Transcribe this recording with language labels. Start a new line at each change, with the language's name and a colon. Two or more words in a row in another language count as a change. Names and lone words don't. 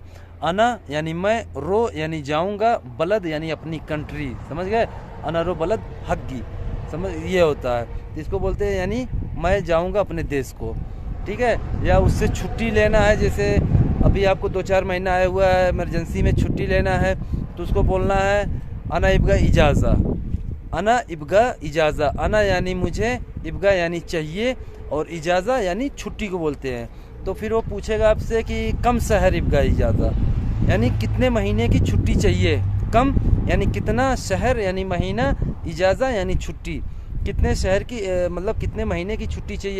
Hindi: अना यानी मैं, रो यानी जाऊँगा, बलद यानी अपनी कंट्री, समझ गए?
Arabic: أنا رو بلد حقي,
Hindi: समझ, ये होता है, इसको बोलते हैं यानी मैं जाऊँगा अपने देश को, ठीक है। या उससे छुट्टी लेना है, जैसे अभी आपको 2-4 महीना आया हुआ है, इमरजेंसी में छुट्टी लेना है, तो उसको बोलना है
Arabic: أنا أبغى إجازة, أنا أبغى إجازة.
Hindi: अना यानी मुझे, इब्गा यानी चाहिए, और इजाज़ा यानी छुट्टी को बोलते हैं। तो फिर वो पूछेगा आपसे कि
Arabic: كم شهر أبغى إجازة,
Hindi: यानी कितने महीने की छुट्टी चाहिए। कम यानी कितना, शहर यानी महीना, इजाज़ा यानी छुट्टी, कितने शहर की मतलब कितने महीने की छुट्टी चाहिए।